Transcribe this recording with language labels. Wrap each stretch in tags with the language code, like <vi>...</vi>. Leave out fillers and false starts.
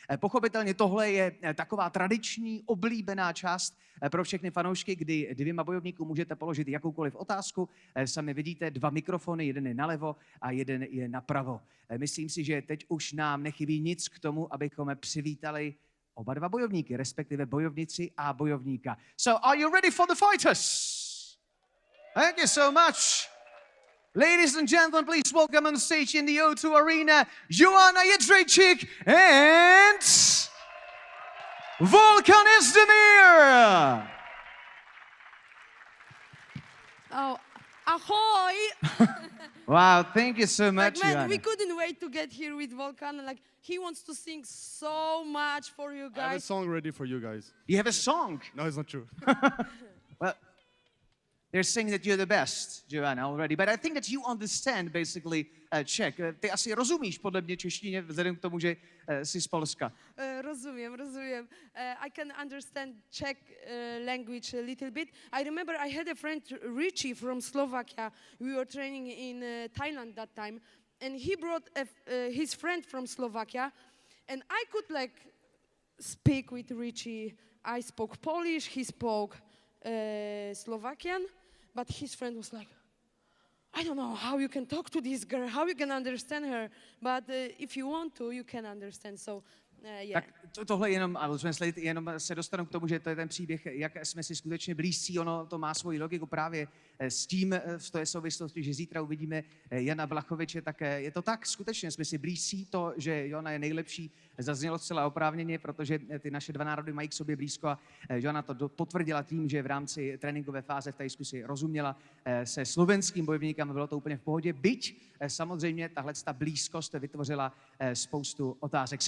<cs>Pochopitelně tohle je taková tradiční, oblíbená část pro všechny fanoušky, kdy dvěma bojovníkům můžete položit jakoukoliv otázku. Sami vidíte dva mikrofony, jeden je nalevo a jeden je napravo. Myslím si, že teď už nám nechybí nic k tomu, abychom přivítali oba dva bojovníky, respektive bojovnici a bojovníka.</cs> <en>So, are you ready for the fighters? Thank you so much. Ladies and gentlemen, please welcome on stage in the O2 Arena, Joanna Jedrzejczyk and Volkan Oezdemir. Oh, ahoy! Wow, thank you so much, Like, man, Joanna. we couldn't wait to get here with Volkan. Like, he wants to sing so much for you I have a guys. song ready for you guys. You have a song. No, it's not true. Well, they're saying that you're the best, Joanna, already, but I think that you understand basically Czech.</en> <cs>Ty asi rozumíš podle mě češtině, vzhledem k tomu, že jsi z Polska.</cs> <pl>Rozumiem.</pl> <en>I can understand Czech language a little bit. I remember I had a friend, Richie, from Slovakia. We were training in Thailand that time, and he brought his friend from Slovakia, and I could like speak with Richie. I spoke Polish, he spoke Slovakian, but his friend was like, I don't know how you can talk to this girl, how you can understand her, but if you want to, you can understand. So, yeah.</en> <cs>Tak tohle jenom, ale jenom se dostanu k tomu, že to je ten příběh, jak jsme si skutečně blízcí, ono to má svoji logiku právě s tím, v té souvislosti, že zítra uvidíme Jana Blachowicze, tak je to tak, skutečně jsme si blízcí, to, že Jona je nejlepší, zaznělo zcela oprávněně, protože ty naše dva národy mají k sobě blízko a Jona to potvrdila tím, že v rámci tréninkové fáze v Thajsku si rozuměla se slovenským bojovníkem, bylo to úplně v pohodě, byť samozřejmě tahle blízkost vytvořila spoustu otázek.</cs>